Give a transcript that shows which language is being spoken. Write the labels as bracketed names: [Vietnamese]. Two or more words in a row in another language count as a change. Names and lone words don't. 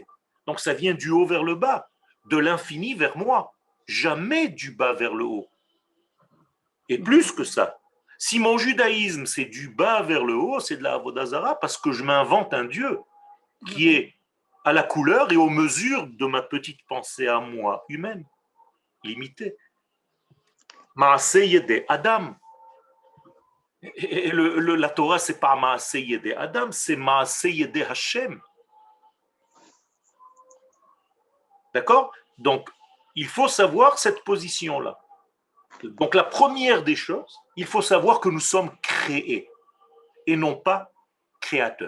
[French] Donc ça vient du haut vers le bas, de l'infini vers moi, jamais du bas vers le haut. Et plus que ça, si mon judaïsme c'est du bas vers le haut, c'est de la [Hebrew] עבודה זרה [French] parce que je m'invente un Dieu qui est à la couleur et aux mesures de ma petite pensée à moi, humaine, limitée. [Hebrew] מעשה ידי אדם. [French] Et la Torah, c'est pas [Hebrew] מעשה ידי אדם, [French] c'est [Hebrew] מעשה ידי השם. [French] D'accord? Donc, il faut savoir cette position-là. Donc, la première des choses, il faut savoir que nous sommes créés et non pas créateurs.